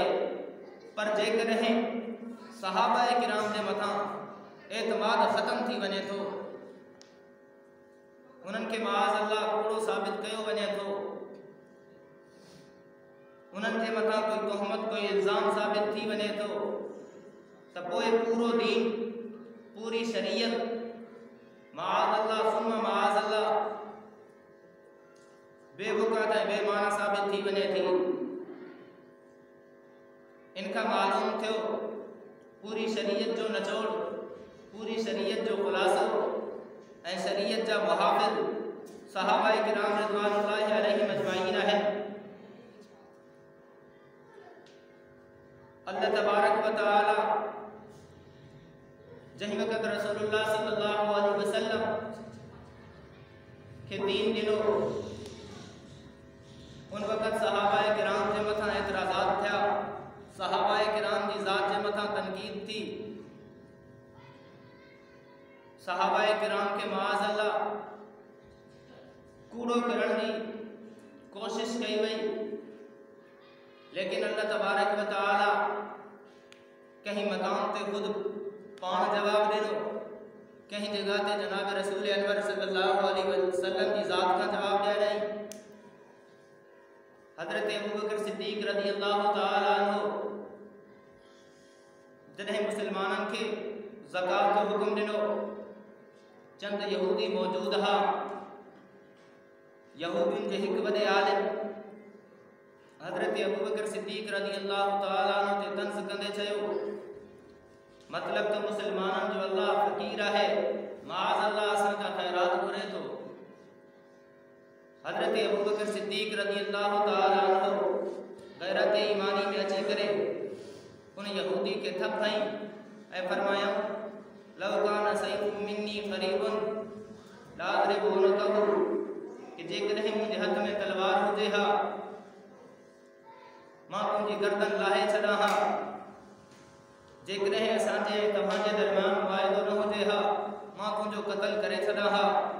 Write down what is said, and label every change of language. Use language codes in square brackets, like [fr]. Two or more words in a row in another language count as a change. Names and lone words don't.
[sd] पर जेकॾहिं सहाबाए किराम जे मथां एतमाद ख़त्म थी वञे थो, उन्हनि खे [ar] معاذ الله [sd] कूड़ो साबित कयो वञे थो, उन्हनि जे मथां कोई तोहमत, कोई इल्ज़ाम साबित थी वञे थो, त पोइ पूरो दीन, पूरी शरीयत [ar] معاذ الله ثم معاذ الله [sd] बेबुकात ऐं बेमाना साबित थी वञे थी। इनखां मालूम थियो पूरी शरीयत जो निचोड़, पूरी शरीयत जो ख़ुलासो ऐं शरीयत जा मुहाफ़िज़ सहाबाए किराम [ar] رضوان الله عليهم أجمعين [sd] आहिनि। [ar] الله تبارك و تعالى [sd] जंहिं वक़्त [ar] رسول الله صلى الله عليه وسلم [sd] खे दीन ॾिनो, उन वक़्त सहाबाए किराम जे मथां एतिराज़ात थिया, सहाबाए किराम जी ज़ात जे मथां तनकीद थी, सहाबाए किराम के [ar] معاذ الله [sd] कूड़ो करण जी कोशिश कई वई। लेकिन [ar] الله تبارك و تعالى [sd] कहीं मकाम ते खुद पाण जवाब ॾिनो, कहीं जगह ते जनाब रसूल अनवर [ar] صلى الله عليه وسلم [sd] जी ज़ात का जवाब ॾियाराई। हज़रत अबू बकर सिद्दीक़ [ar] رضي الله تعالى عنه [sd] जॾहिं मुसलमाननि खे ज़कात जो हुक्म ॾिनो, चंद यहूदी मौजूद हा, यहूदियुनि जे हिकु वॾे आलिम हज़रत अबू बकर सिद्दीक़ [ar] رضي الله تعالى عنه [sd] ते तंज़ कंदे चयो, मतलब तो मुसलमाननि जो अल्लाह फ़क़ीर आहे, [ar] معاذ الله [sd] असां खां ख़ैरात घुरे थो। हज़रत अबू बकर सिद्दीक़ [ar] رضي الله تعالى عنه [sd] गैरत ईमानी में अची करे उन यहूदी के थप हईं ऐं फरमाया, [ar] لو كان سيف مني قريب لأضربنكه, [sd] कि जेकॾहिं मुंहिंजे हथ में तलवार हुजे हा मां तुंहिंजी गर्दन लाहे छॾां हा, जेकॾहिं असांजे तव्हांजे दरमियान वाइदो न हुजे हा मां तुंहिंजो क़त्ल करे छॾां हा।